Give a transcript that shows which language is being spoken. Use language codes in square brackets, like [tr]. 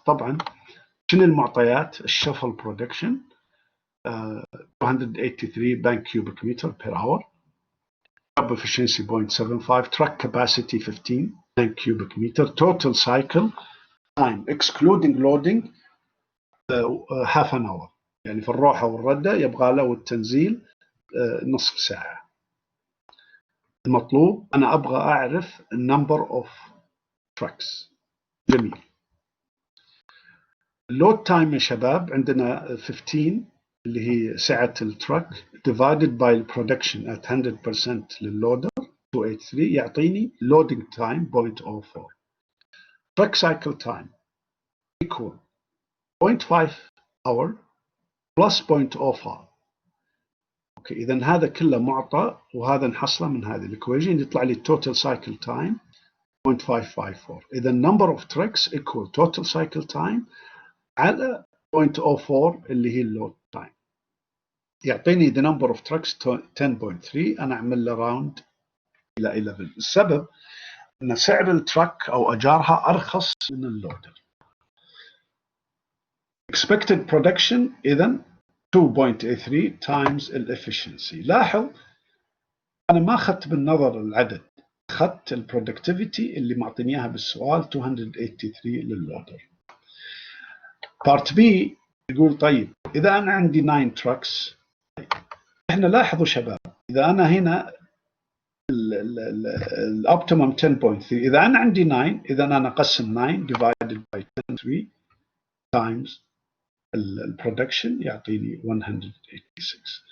[ar] طبعا شنو المعطيات؟ الشفل [en] production 283 bank cubic meter per hour, job efficiency 0.75, truck capacity 15 bank cubic meter, total cycle time excluding loading half an hour. [ar] يعني في الروحة والردة يبغى له والتنزيل نصف ساعة. المطلوب أنا أبغى أعرف [en] number of trucks. [ar] جميل. اللود تايم يا شباب عندنا 15 اللي هي سعة التراك [en] divided by production at 100% [ar] لللودر 283 يعطيني [en] loading time 0.04. Truck cycle time equal 0.5 hour plus 0.05. [ar] اوكي اذا هذا كله معطى وهذا نحصله من هذه الايكويشن يطلع لي [en] total cycle time 0.554. [ar] اذا [en] number of trucks equal total cycle time [ar] على 0.04 اللي هي اللود تايم. يعطيني [en] the number of trucks 10.3. [ar] انا اعمل له راوند الى 11. السبب ان سعر التراك او اجارها ارخص من اللودر. [en] expected production [ar] اذا [en] 2.83 times [ar] الافشنسي. لاحظ انا ما اخذت بالنظر العدد, اخذت البرودكتيفيتي اللي معطيني اياها بالسؤال 283 لللودر. بارت بي يقول طيب اذا انا عندي [en] 9 trucks, [ar] احنا لاحظوا شباب اذا انا هنا الاوبتيمم 10.3 اذا انا عندي 9 اذا انا اقسم 9 [en] divided by 10.3 times [ar] البرودكشن يعطيني 186.